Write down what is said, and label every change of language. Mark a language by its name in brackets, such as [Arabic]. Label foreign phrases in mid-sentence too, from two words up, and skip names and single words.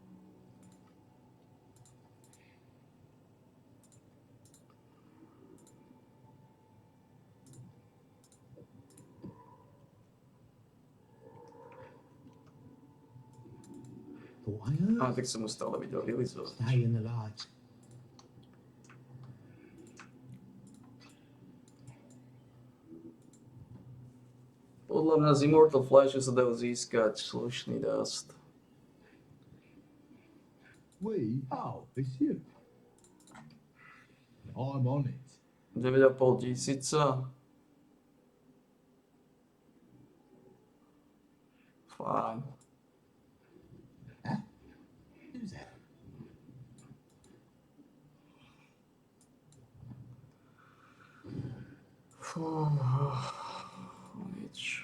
[Slovak] A tak som mu stále videl vylizovať. [English] Stay in the light. [Slovak] Podľa mňa z Immortal Flashe sa dajú získať slušný dust. [English] We? Oh, it's you. I'm on it. [Slovak] 9,5 tisíca. Fajn. [English] Who's that? [Slovak] Fú, nič.